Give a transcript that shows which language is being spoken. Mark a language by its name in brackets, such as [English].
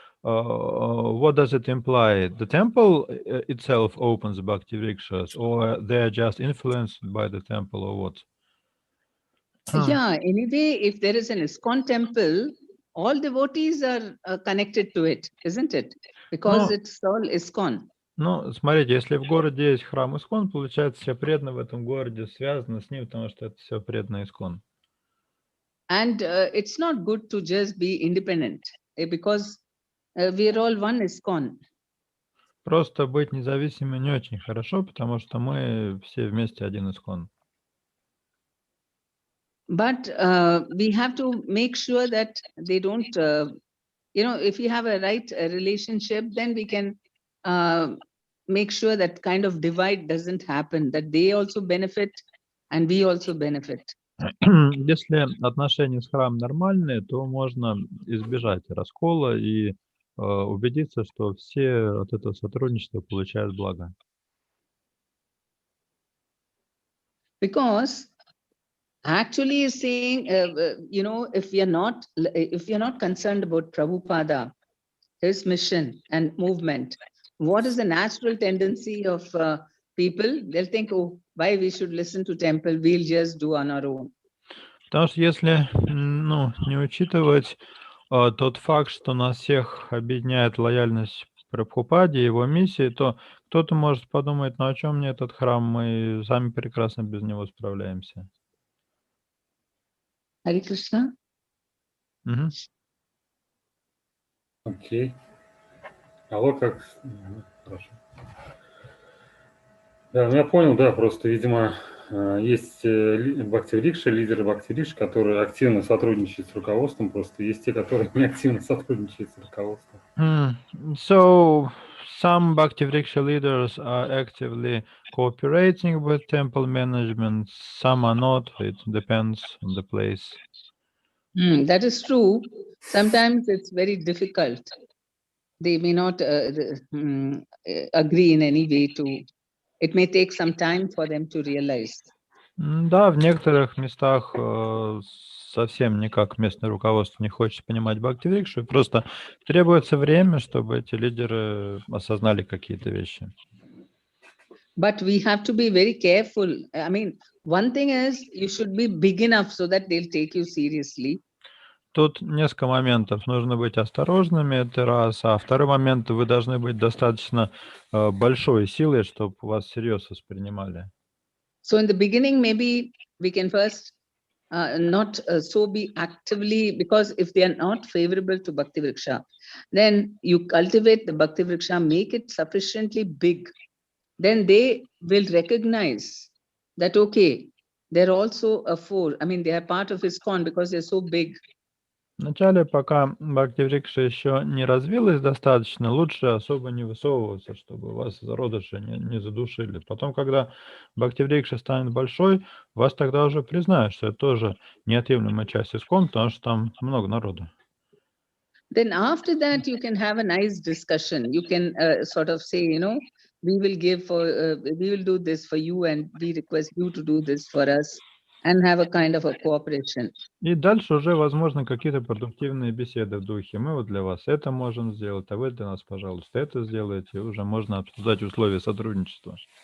[English] What does it imply? The temple itself opens bhakti-vrikshas, or they are just influenced by the temple, or what? Yeah, anyway, if there is an ISKCON temple, all devotees are connected to it, isn't it? Because it's all ISKCON. [Russian] Ну, смотрите, если в городе есть храм ИСКОН, получается, все преданные в этом городе связаны с ним, потому что это все преданные ИСКОН. [English] And it's not good to just be independent, because we are all one ISKCON. [Russian] Просто быть независимым не очень хорошо, потому что мы все вместе один ИСКОН. [English] But we have to make sure that they don't, if we have a right relationship, then we can make sure that kind of divide doesn't happen, that they also benefit and we also benefit. [Russian] Если отношения с храмом нормальные, то можно избежать раскола и убедиться, что все от этого сотрудничества получают благо. [English] Because actually saying, if we are not concerned about Prabhupada, his mission and movement, what is the natural tendency of people? They'll think, oh, why we should listen to temple? We'll just do on our own. [Russian] Потому что если, ну, не учитывать тот факт, что нас всех объединяет лояльность Прабхупаде и его миссии, то кто-то может подумать, ну о чем мне этот храм, мы сами прекрасно без него справляемся. [English] Hare Krishna. Мгм. [Russian] Окей. Алло, как? Хорошо. Да, ну я понял, да, просто, видимо, есть бхакти-врикши, лидеры бхакти-врикши, которые активно сотрудничают с руководством, просто есть те, которые не активно сотрудничают с руководством. [English] So some Bhakti Vriksha leaders are actively cooperating with temple management, some are not. It depends on the place. That is true. Sometimes it's very difficult. They may not agree in any way to. It may take some time for them to realize. [Russian] Да, в некоторых местах совсем никак местное руководство не хочет понимать Бхакти-врикшу, и просто требуется время, чтобы эти лидеры осознали какие-то вещи. [English] But we have to be very careful. I mean, one thing is you should be big enough so that they'll take you seriously. [Russian] Тут несколько моментов. Нужно быть осторожными, это раз. А второй момент, вы должны быть достаточно большой силой, чтобы вас всерьез воспринимали. [English] So in the beginning, maybe we can first not so be actively, because if they are not favorable to Bhakti Vriksha, then you cultivate the Bhakti Vriksha, make it sufficiently big. Then they will recognize that, okay, they're also a four. I mean, they are part of ISKCON because they're so big. [Russian] Вначале, пока Бхакти-врикша еще не развилась достаточно, лучше особо не высовываться, чтобы вас зародыши не задушили. Потом, когда Бхакти-врикша станет большой, вас тогда уже признают, что это тоже неотъемлемая часть ИСККОН, потому что там много народу. [English] Then after that, you can have a nice discussion. You can sort of say, you know, we will do this for you, and we request you to do this for us, and have a kind of a cooperation. [Russian] И дальше уже, возможно, какие-то продуктивные беседы в духе. Мы вот для вас это можем сделать, а вы для нас, пожалуйста, это сделаете. И уже можно обсуждать условия сотрудничества.